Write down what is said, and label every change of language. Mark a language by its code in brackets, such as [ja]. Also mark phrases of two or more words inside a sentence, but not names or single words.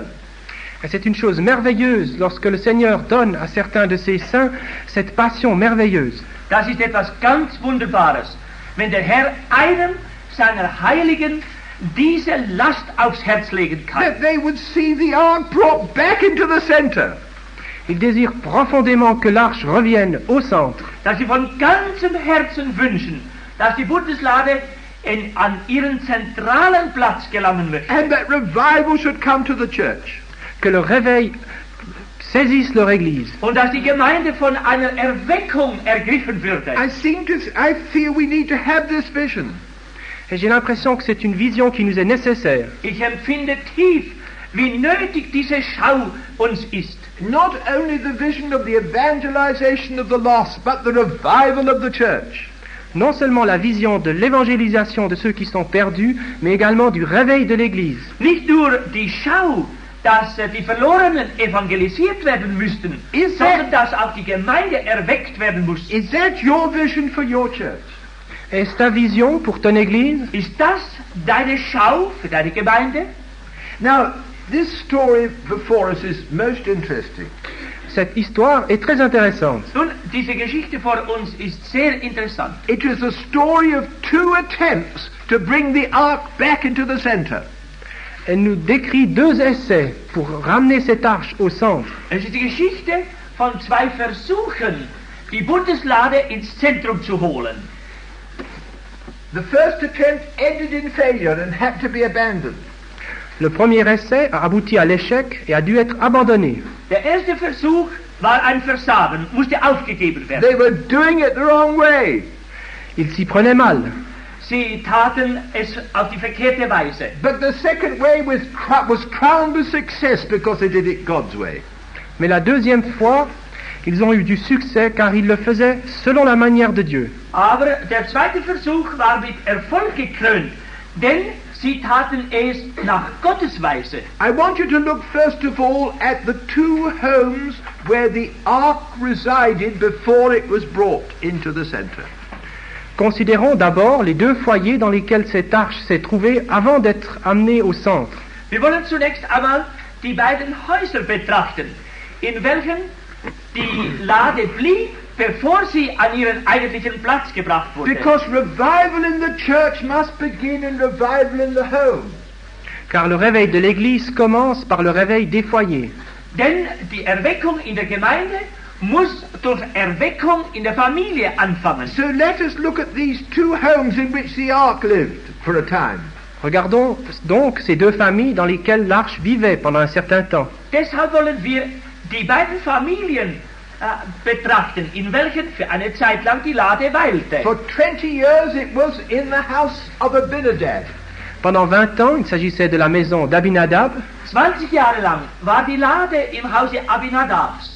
[fr] Et c'est une chose merveilleuse lorsque le Seigneur donne à certains de ses saints cette passion merveilleuse. [de] Das ist etwas ganz Wunderbares, wenn der Herr einem seiner Heiligen diese Last aufs Herz legen kann. [en] That they would see the ark brought back into the center. [fr] Il désire profondément que l'arche revienne au centre, [de] Dass sie von ganzem Herzen wünschen, dass die Bundeslade an ihren zentralen Platz gelangen möchte. [en] And that revival should come to the church. [fr] que le réveil saisisse leur Église. [de] Und dass die Gemeinde von einer Erweckung ergriffen würde. [en] I feel we need to have this vision. [fr] Et j'ai l'impression que c'est une vision qui nous est nécessaire. [de] Ich empfinde tief, wie nötig diese Schau uns ist. [en] Not only the vision of the evangelization of the lost, but the revival of the church. [fr] Non seulement la vision de l'évangélisation de ceux qui sont perdus, mais également du réveil de l'Église. [de] Nicht nur die Schau, dass die Verlorenen evangelisiert werden müssten, sondern dass auch die Gemeinde erweckt werden muss. [en] Is that your vision for your church? [fr] Est-ce ta vision pour ton Église? [de] Ist das deine Schau für deine Gemeinde? [en] Now, this story before us is most interesting. [fr] Cette histoire est très intéressante. [de] Nun, diese Geschichte vor uns ist sehr interessant. [en] It is a story of two attempts to bring the ark back into the center. [fr] Elle nous décrit deux essais pour ramener cette arche au centre. [de] Es ist die Geschichte von zwei Versuchen, die Bundeslade ins Zentrum zu holen. [en] The first attempt ended in failure and had to be abandoned. [fr] Le premier essai a abouti à l'échec et a dû être abandonné. [de] Der erste Versuch war ein Versagen, musste aufgegeben werden. [en] They were doing it the wrong way. [fr] Ils s'y prenaient mal. [de] Sie taten es auf die verkehrte Weise. [en] But the second way was crowned with success because they did it God's way. [fr] Mais la deuxième fois, ils ont eu du succès car ils le faisaient selon la manière de Dieu. [de] Aber der zweite Versuch war mit Erfolg gekrönt, denn sie taten es nach Gottes Weise. [en] I want you to look first of all at the two homes where the ark resided before it was brought into the center. [fr] Considérons d'abord les deux foyers dans lesquels cette arche s'est trouvée avant d'être amenée au centre. [de] Wir wollen zunächst einmal die beiden Häuser betrachten, in welchen die Lade blieb, bevor sie an ihren eigentlichen Platz gebracht wurde. [en] Because revival in the church must begin in revival in the home. [fr] Car le réveil de l'Église commence par le réveil des foyers. [de] Denn die Erweckung in der Gemeinde muss durch Erweckung in der Familie anfangen. [en] So let us look at these two homes in which the ark lived for a time. [fr] Regardons donc ces deux familles dans lesquelles l'arche vivait pendant un certain temps. [de] Deshalb wollen wir die beiden Familien betrachten, in welchen für eine Zeit lang die Lade weilte. [en] For 20 years it was in the house of Abinadab. [fr] Pendant 20 ans, il s'agissait de la maison d'Abinadab. [de] 20 Jahre lang war die Lade im Hause Abinadabs.